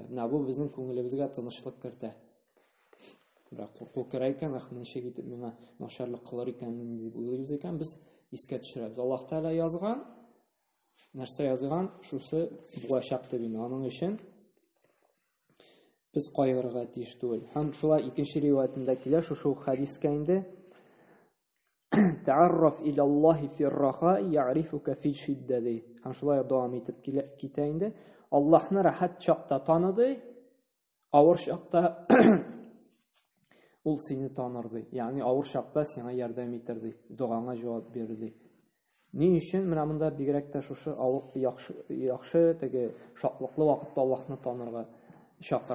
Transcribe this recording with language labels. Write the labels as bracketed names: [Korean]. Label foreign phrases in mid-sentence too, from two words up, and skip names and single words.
[Tatar] Менә бу безнең күңелебезгә тынычлык кертә. Бирок курку керә икән, ничек итеп миңа начарлык кылыр икән дип уйлыйбыз икән, без искә төшерәбез. Аллаһ Тәгалә язган, нәрсә язган, шусы булачак дип инде. Аның өчен biz кайгырга тиеш түгел. Һәм шулай икенче риваятендә килә, шушы хадискә инде [Arabic] تعرف إلى الله في الرخاء يعرفك في الشدة. [Tatar] Һәм шулай дәвам итеп китә инде. Аллаһны рахат чакта таныды, авыр чакта ул сине танырды. Ягъни авыр чакта сиңа ярдәм итерде, дуаңа җавап бирде. Ни өчен менә монда бигрәк тә шушы яхшы теге шатлыклы вакытта Аллаһны танырга чакыра.